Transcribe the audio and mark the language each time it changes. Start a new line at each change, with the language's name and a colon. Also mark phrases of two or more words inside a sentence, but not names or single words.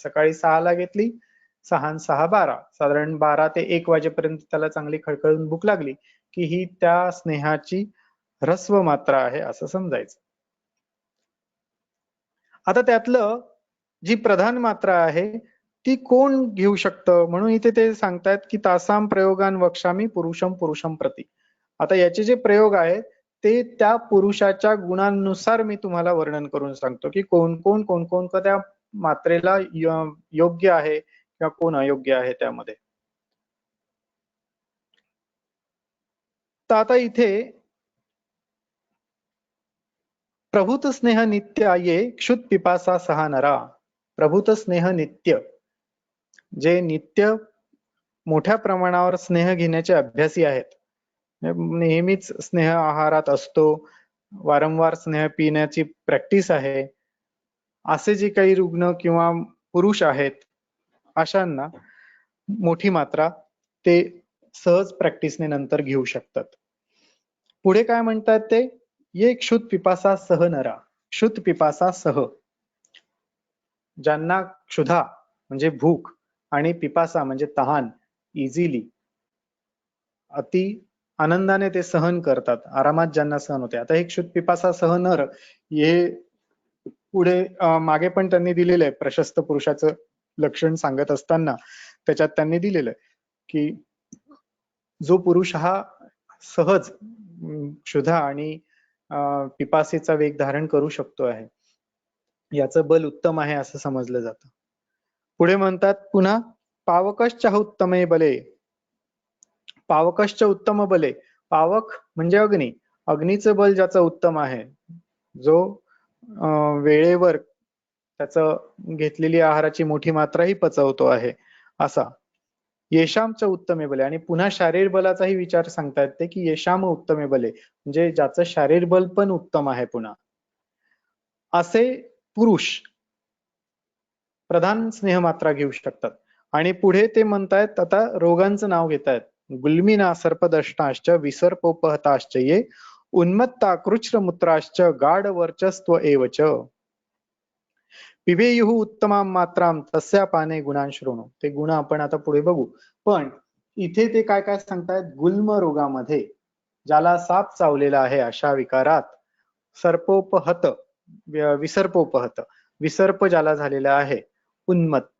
Marathi: सकाळी 6 ला घेतली, 6 आणि 6 12, साधारण 12 ते 1 वाजेपर्यंत त्याला चांगली खळखळून भूक लागली की ही त्या स्नेहाची ऱ्हस्व मात्रा आहे असं समजायचं. आता त्यातलं जी प्रधान मात्रा आहे ती कोण घेऊ शकतं, म्हणून इथे ते सांगतायत की
Sanskrit: तासाम प्रयोगान वक्षामी पुरुषम पुरुषम प्रती.
Marathi: आता याचे जे प्रयोग आहेत ते त्या पुरुषाच्या गुणांनुसार मी तुम्हाला वर्णन करून सांगतो की कोण कोण कोण कोण त्या मात्रेला योग्य आहे किंवा कोण अयोग्य आहे त्यामध्ये. तर आता इथे
Sanskrit: प्रभूत स्नेह नित्य ये क्षुत पिपासा सहा नरा. प्रभूत स्नेह नित्य,
Marathi: जे नित्य मोठ्या प्रमाणावर स्नेह घेण्याचे अभ्यासी आहेत, नेहमीच स्नेह आहारात असतो, वारंवार स्नेह पिण्याची प्रॅक्टिस आहे, असे जे काही रुग्ण किंवा पुरुष आहेत, अशांना मोठी मात्रा ते सहज प्रॅक्टिसने नंतर घेऊ शकतात. पुढे काय म्हणतात ते,
Sanskrit: ये क्षुत पिपासा सह नरा. क्षुत पिपासा सह,
Marathi: ज्यांना क्षुधा म्हणजे भूक आणि पिपासा म्हणजे तहान इझिली अति आनंदाने ते सहन करतात, आरामात ज्यांना सहन होते. आता हे
Sanskrit: क्षुत पिपासा सह नर
Marathi: हे पुढे मागे पण त्यांनी दिलेलं आहे, प्रशस्त पुरुषाचं लक्षण सांगत असताना त्याच्यात त्यांनी दिलेलं आहे की जो पुरुष हा सहज क्षुधा आणि पिपासेचा वेग धारण करू शकतो आहे, याचं बल उत्तम आहे असं समजलं जातं. पुढे म्हणतात पुन्हा
Sanskrit: पावकश्च उत्तमे बले. पावकश्च उत्तम बले.
Marathi: पावक म्हणजे अग्नी. अग्नीचं बल ज्याचं उत्तम आहे, जो वेळेवर त्याचं घेतलेली आहाराची मोठी मात्राही पचवतो आहे असा.
Sanskrit: येशामच उत्तमे बले.
Marathi: आणि पुन्हा शारीर बलाचाही विचार सांगता येते की
Sanskrit: येशाम उत्तमे बले,
Marathi: म्हणजे ज्याचं शारीर बल पण उत्तम आहे. पुन्हा असे पुरुष प्रधान स्नेहमात्रा घेऊ शकतात. आणि पुढे ते म्हणतायत आता रोगांचं नाव घेतायत.
Sanskrit: गुल्मिना सर्पदष्टाश्च विसर्पोपहताश्च ये उन्मत्ता कृच्छ्रमूत्राश्च गाढ वर्चस्व एवच पिबेयुः उत्तमां मात्रां तस्या पाने गुणांशृणु.
Marathi: ते गुण आपण आता पुढे बघू. पण इथे ते काय काय सांगतायत, गुल्म रोगामध्ये ज्याला साप चावलेला आहे अशा विकारात सर्पोपहत विसर्पोपहत विसर्प ज्याला झालेला आहे, उन्मत्त.